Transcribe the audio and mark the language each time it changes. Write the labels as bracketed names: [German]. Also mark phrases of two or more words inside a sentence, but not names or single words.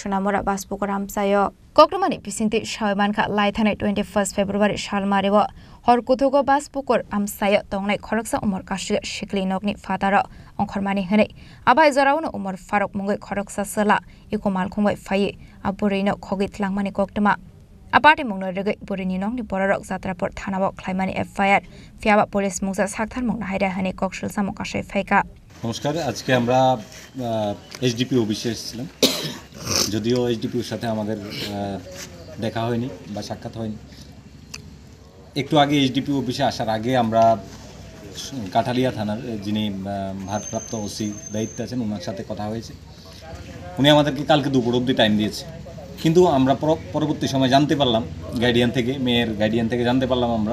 [Kok Borok] Shunamura Baspukoram Sayo Kokramani Pisinti Shabanka Laitane 21st February Shalmariwa Horkutugo Baspukur Amsayo Tongne Koroksa Umar Kashuga Shiklinogni Fatara Onkormani Hene Abai Zorauna Umar Faruk Mungu Koroksa Sala Ikumal Kungwe Faye Aburino Kogit Langmani Koktama Aparte mungno rege burini nong ni borok zatrapor thanabok khlaimani FIR fiaba police mungsa sakthar mungna haida hani kokshil samo kashe faika [Bangla] নমস্কার আজকে আমরা এইচডিপি অফিসে এসেছিলাম যদিও এইচডিপির সাথে আমাদের দেখা হয়নি বা সাক্ষাৎ হয়নি একটু আগে এইচডিপি অফিসে আসার আগে আমরা কাঠালিয়া থানার যিনি ভারপ্রাপ্ত ওসি দায়িত্বে আছেন ওনার সাথে কথা হয়েছে উনি আমাদেরকে কালকে দুপুর অবধি টাইম দিয়েছে কিন্তু আমরা পরবর্তী সময় জানতে পারলাম গার্ডিয়ান থেকে মেয়ের গার্ডিয়ান থেকে জানতে পারলাম আমরা